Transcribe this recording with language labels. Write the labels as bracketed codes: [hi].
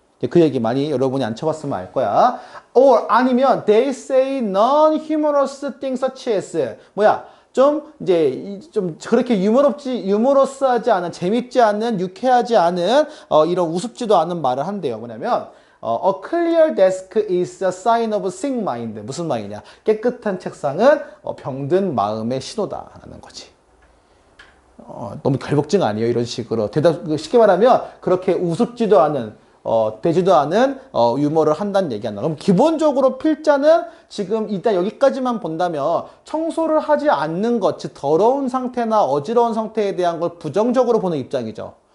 [ko] 그 얘기 많이 여러분이 안 쳐봤으면 알 거야. Or 아니면 [en] they say non-humorous things such as [ko] 좀 그렇게 유머러스하지 않은, 재밌지 않은, 유쾌하지 않은 이런 우습지도 않은 말을 한대요. [en] 뭐냐면 a clear desk is a sign of sick mind. [ko] 무슨 말이냐? 깨끗한 책상은 병든 마음의 신호다라는 거지. 너무 결복증 아니에요? 이런 식으로 쉽게 말하면 그렇게 우습지도 않은, 되지도 않은 유머를 한다는 얘기한다. 그럼 기본적으로 필자는 지금 일단 여기까지만 본다면 청소를 하지 않는 것, 즉 더러운 상태나 어지러운 상태에 대한 걸 부정적으로 보는 입장이죠.